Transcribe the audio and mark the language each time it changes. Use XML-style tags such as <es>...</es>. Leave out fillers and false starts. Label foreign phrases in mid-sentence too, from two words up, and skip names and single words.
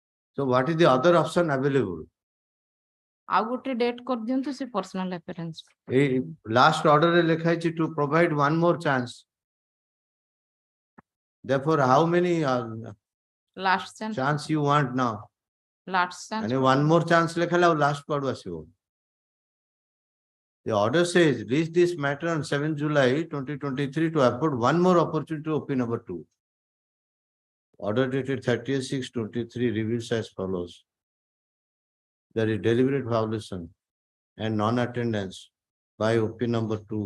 <en>So what is the other option available?</en> <or>ଆଉ ଗୋଟେ ଡେଟ୍ କରିଦିଅନ୍ତୁ ସେ</or> <en>personal appearance. Last order</en> <or>ରେ ଲେଖା ହେଇଛି</or> <en>to provide one more chance. Therefore, how many Last chance. chance you want now? Last chance. And one more chance</en> <or>ଲେଖା ହେଲା ଆଉ last କୁଆଡୁ ଆସିବ?</or> <en>The order says reach this matter on 7 July 2023 to afford one more opportunity to OP number 2. Order dated 30/6/23 reveals as follows. There is deliberate violation and non-attendance by OP number 2.</en>